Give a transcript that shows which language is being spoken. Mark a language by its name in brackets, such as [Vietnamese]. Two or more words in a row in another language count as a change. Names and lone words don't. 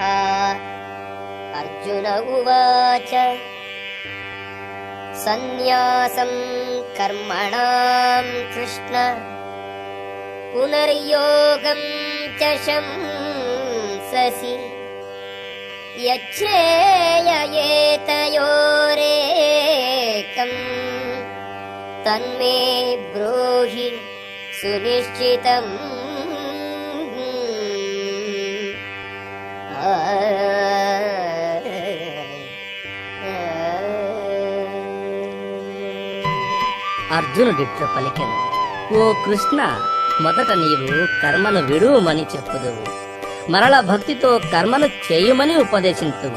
[Sanskrit] अर्जुन उवाच सन्न्यासं कर्मणां कृष्ण पुनर्योगं च शंससि यच्छ्रेययेतयोरेकम् तन्मे ब्रूहि सुनिश्चितम्। [Telugu] అర్జునుడిట్ల పలికెను, ఓ కృష్ణ, మొదట నీవు కర్మను విడువమని చెప్పుదువు, మరల భక్తితో కర్మను చేయుమని ఉపదేశింతువు.